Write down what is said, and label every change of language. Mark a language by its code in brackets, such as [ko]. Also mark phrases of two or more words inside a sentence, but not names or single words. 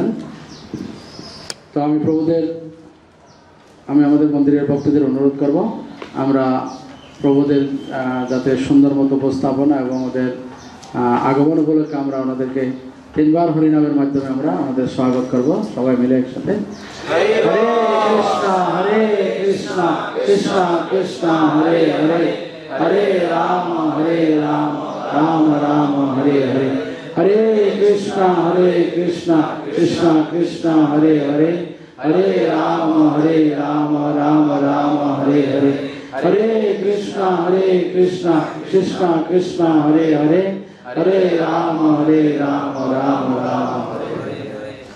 [bn] তো আমি আমাদের মন্দিরের ভক্তদের অনুরোধ করব আমরা প্রভুদের যাতে সুন্দর মতো উপস্থাপনা এবং ওদের আগমন উপলক্ষে আমরা ওনাদেরকে 3 বার হরিনামের মাধ্যমে আমরা আমাদের স্বাগত করব, সবাই মিলে একসাথে। [sa] হরে কৃষ্ণ কৃষ্ণ কৃষ্ণ হরে হরে, হরে রাম রাম রাম হরে হরে, হরে কৃষ্ণ কৃষ্ণ কৃষ্ণ হরে হরে, হরে রাম রাম রাম হরে হরে, হরে কৃষ্ণ কৃষ্ণ কৃষ্ণ হরে হরে, হরে রাম রাম রাম হরে হরে।